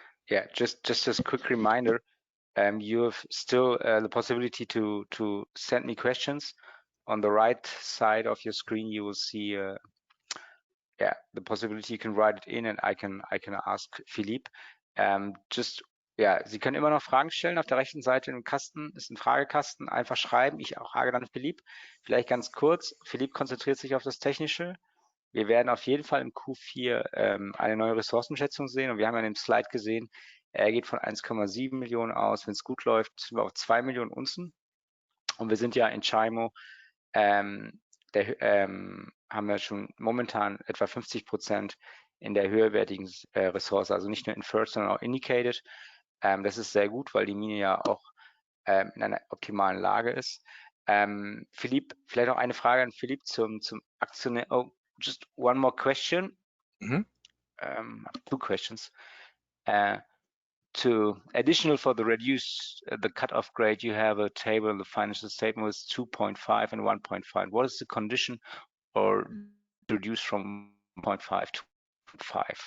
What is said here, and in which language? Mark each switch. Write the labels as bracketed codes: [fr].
[en] Yeah, just as a quick reminder, you have still the possibility to send me questions. On the right side of your screen, you will see the possibility you can write it in, and I can ask Philippe. [de] Sie können immer noch Fragen stellen. Auf der rechten Seite im Kasten ist ein Fragekasten. Einfach schreiben. Ich frage dann Philippe. Vielleicht ganz kurz. Philippe konzentriert sich auf das Technische. Wir werden auf jeden Fall im Q4 eine neue Ressourcenschätzung sehen. Und wir haben ja in dem Slide gesehen, er geht von 1,7 Millionen aus. Wenn es gut läuft, sind wir auf 2 Millionen Unzen. Und wir sind ja in Chimo, haben wir schon momentan etwa 50% in der höherwertigen Ressource, also nicht nur inferred, sondern auch indicated. Das ist sehr gut, weil die Mine ja auch in einer optimalen Lage ist. Philippe, vielleicht noch eine Frage an Philippe zum Aktionär. [en] Oh, just one more question. Mhm. 2 questions. To additional for the reduced the cutoff grade, you have a table in the financial statement with 2.5 and 1.5. What is the condition or reduce from 1.5 to 5?